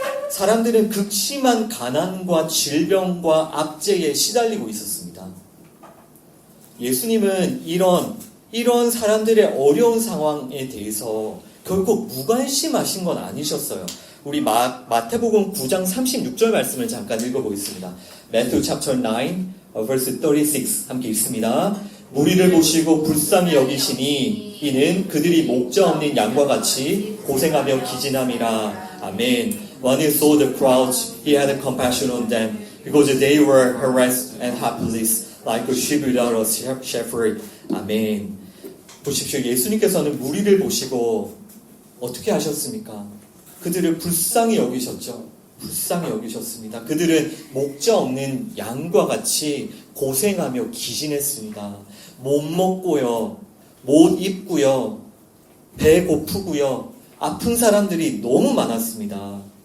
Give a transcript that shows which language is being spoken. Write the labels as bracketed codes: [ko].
[ko] 사람들은 극심한 가난과 질병과 압제에 시달리고 있었습니다. 예수님은 이런 사람들의 어려운 상황에 대해서 결코 무관심하신 건 아니셨어요. 우리 마태복음 9장 36절 말씀을 잠깐 읽어보겠습니다. [en] Matthew chapter 9, verse 36 [ko] 함께 읽습니다. 무리를 보시고 불쌍히 여기시니 이는 그들이 목자 없는 양과 같이 고생하며 기진함이라. 아멘. [en] When he saw the crowds, he had compassion on them because they were harassed and helpless like a sheep without a shepherd. [ko] 아멘. 보십시오. 예수님께서는 무리를 보시고 어떻게 하셨습니까? 그들을 불쌍히 여기셨죠. 불쌍히 여기셨습니다. 그들은 목자 없는 양과 같이 고생하며 기진했습니다. 못 먹고요, 못 입고요, 배 고프고요, 아픈 사람들이 너무 많았습니다.